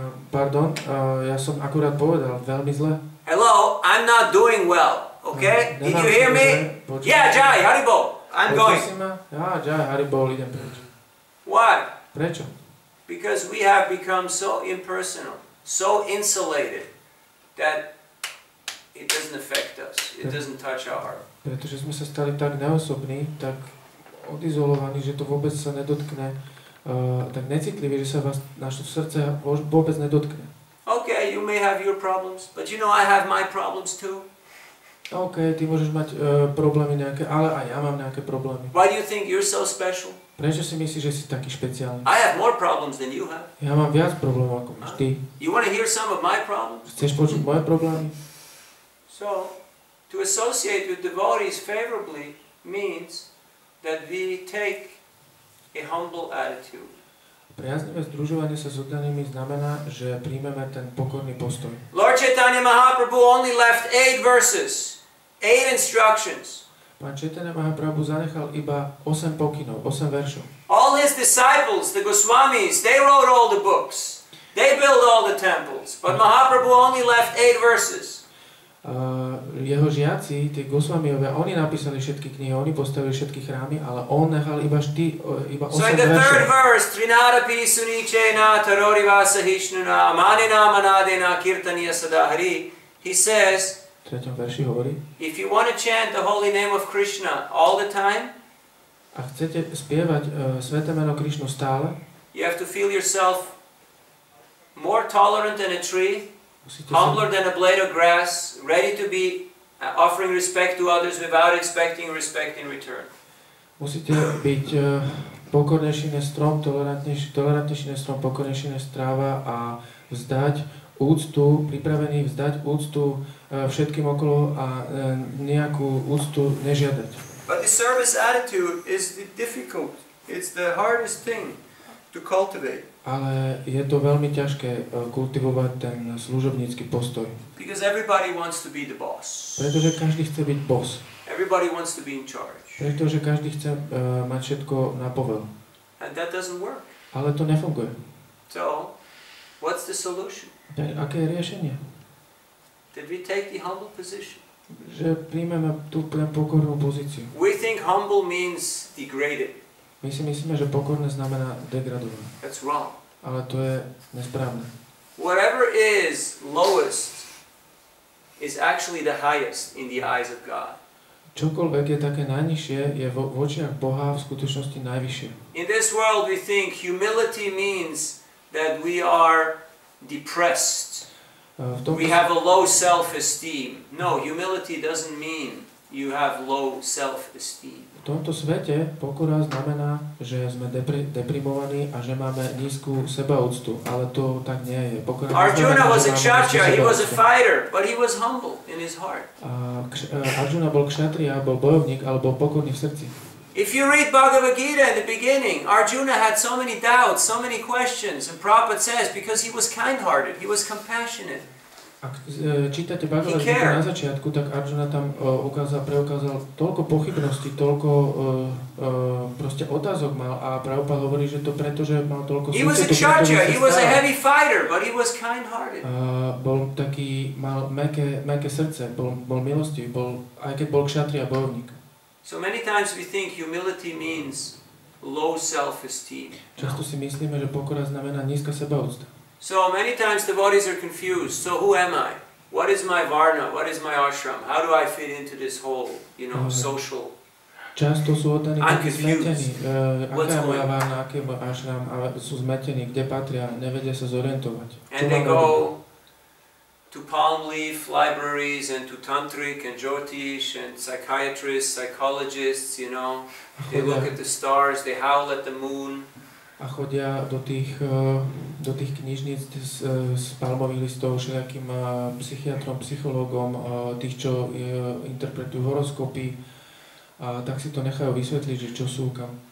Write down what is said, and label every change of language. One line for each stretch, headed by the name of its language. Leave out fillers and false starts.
Slovak: Pardon, ja som akurát povedal, veľmi zle.
English: Hello, I'm not doing well, okay? Did you hear me? Yeah, Jai, Haribo, I'm going.
Slovak: Jai, Haribo, idem preč.
English: Why?
Slovak: Prečo?
English: Because we have become so impersonal, so insulated, that it doesn't affect us. It doesn't touch our heart.
Slovak: Pretože sme sa stali tak neosobní, tak odizolovaní, že to vôbec sa nedotkne, tak necitliví, že sa vás naše srdce vôbec nedotkne.
English: Okay, you may have your problems, but you know I have my problems too.
Slovak: OK, ty môžeš mať problémy nejaké, ale aj ja mám nejaké problémy.
English: Why do you think you're so special?
Slovak: Prečo si myslíš, že si taký špeciálny?
English: I have more problems than you have.
Slovak: Ja mám viac problémov ako máš ty.
English: You want to hear some of my problems?
Slovak: Chceš počuť moje problémy?
English: So, to associate with devotees favorably means that we take a humble attitude.
Slovak: Priaznivé združovanie sa s oddanými znamená, že príjmeme ten pokorný postoj.
English: Lord Chaitanya Mahaprabhu only left 8 verses, 8 instructions.
Slovak: Pán Chaitanya Mahaprabhu zanechal iba 8 pokynov, 8 veršov.
English: All his disciples, the Goswamis, they wrote all the books. They built all the temples. But Mahaprabhu only left 8 verses.
Slovak: Jeho žiaci, tí Goswamiovia, oni napísali všetky knihy, oni postavili všetky chrámy, ale on nechal iba 8
English: So in the third verse, Trinadapi Sunichena Tarorivasa Hishnuna Amanina Manadena Kirtaniya Sadahari, he says,
Slovak: V 3. verši hovorí,
English: if you want to chant the holy name of Krishna all the time,
Slovak: a chcete spievať sväté meno Krišnu stále,
English: you have to feel yourself more tolerant than a tree,
Slovak: musíte sa,
English: humbler than a blade of grass, ready to be offering respect to others without expecting respect in return.
Slovak: musíte byť pokornejší než strom, tolerantnejší než strom, pokornejší než tráva a vzdať úctu, pripravený vzdať úctu všetkým okolo a nejakú úctu nežiadať.
English: But the service attitude is difficult. It's the hardest thing to cultivate.
Slovak: Ale je to veľmi ťažké kultivovať ten služobnícky postoj.
English: Because everybody wants to be the boss.
Slovak: Pretože každý chce byť boss.
English: Everybody wants to be in charge.
Slovak: Pretože každý chce mať všetko na povel.
English: And that doesn't work.
Slovak: Ale to nefunguje.
English: So, what's the solution?
Slovak: Aké je riešenie?
English: Did we take the humble position?
Slovak: Že príjmeme tú pokornú pozíciu.
English: We think humble means degraded.
Slovak: My si myslíme, že pokorné znamená degradované.
English: That's wrong.
Slovak: Ale to je nesprávne.
English: Whatever is lowest is actually the highest in the eyes of God.
Slovak: Čokoľvek je také najnižšie, je v očiach Boha v skutočnosti najvyššie.
English: In this world we think humility means that we are depressed. We have a low self-esteem. No, humility doesn't mean you have low self-esteem.
Slovak: V tomto svete pokora znamená, že sme deprimovaní a že máme nízku sebaúctu, ale to tak nie je. Pokora
English: Arjuna
Slovak: neznamená,
English: was a
Slovak: že máme nízku
English: kshatriya, he was a
Slovak: sebaúctu.
English: fighter, but he was humble in his heart.
Slovak: Arjuna bol kshatriya, bol bojovník, ale bol pokorný v srdci.
English: If you read Bhagavad Gita in the beginning, Arjuna had so many doubts, so many questions, and Prabhupada says because he was kind-hearted, he was compassionate.
Slovak: Ak čítate Bhagavad Gita na začiatku, tak Arjuna tam preukázal toľko pochybností, toľko proste otázok mal a Prabhupada hovorí, že to preto, že mal toľko
English: He was a kshatriya, he was a heavy fighter, but he was kind-hearted.
Slovak: Bol taký, mal mäkké srdce, bol milostivý, aj keď bol kshatriya, bojovník.
English: So many times we think humility means low self-esteem.
Slovak: Často si myslíme, že pokora znamená nízka sebaúcta.
English: So many times devotees are confused. So who am I? What is my varna? What is my ashram? How do I fit into this whole, social?
Slovak: Často sú oddaní takí
English: confused.
Slovak: zmetení. Aká je moja varna, aký je môj ashram, ale sú zmetení, kde patria, nevedia sa zorientovať.
English: And they go to palm leaf libraries and to tantric and jyotish and psychiatrists, psychologists, They look at the stars, they howl at the moon.
Slovak: A chodia do tých knižníc z palmových listov všelijakým psychiatrom, psychológom, tých, čo interpretujú horoskopy, a tak si to nechajú vysvetliť, že čo sú kam.